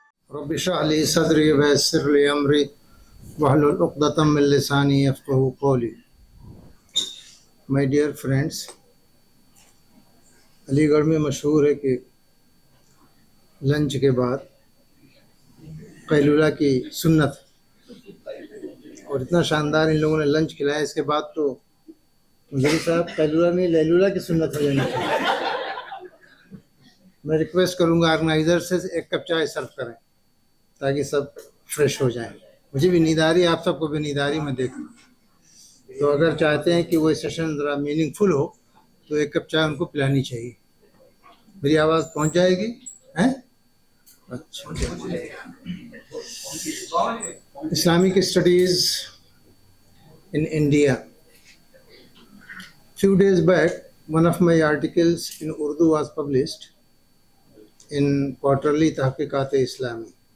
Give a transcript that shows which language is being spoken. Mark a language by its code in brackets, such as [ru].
[ar] رب اشرح لي صدري ويسر لي امري واحلل عقدة من لساني يفقهوا قولي. [en] My dear friends, [ur] علی گڑھ میں مشہور ہے کہ لنچ کے بعد قیلولہ کی سنت، اور اتنا شاندار ان لوگوں نے لنچ کھلایا، اس کے بعد تو مجھے صاحب قیلولہ نہیں لیلولہ کی سنت ہو جانی چاہیے. میں ریکویسٹ کروں گا آرگنائزر سے ایک کپ چائے سرو کریں تاکہ سب فریش ہو جائیں. مجھے بھی نیند آ رہی ہے، آپ سب کو بھی نیند آ رہی ہے، میں دیکھوں. تو اگر چاہتے ہیں کہ وہ سیشن ذرا میننگ فل ہو تو ایک کپ چائے ان کو پلانی چاہیے. میری آواز پہنچ جائے گی؟ اچھا. [en] Islamic studies in India. Few days back, one of my articles in Urdu was published in Quarterly Tahqiqat Islami.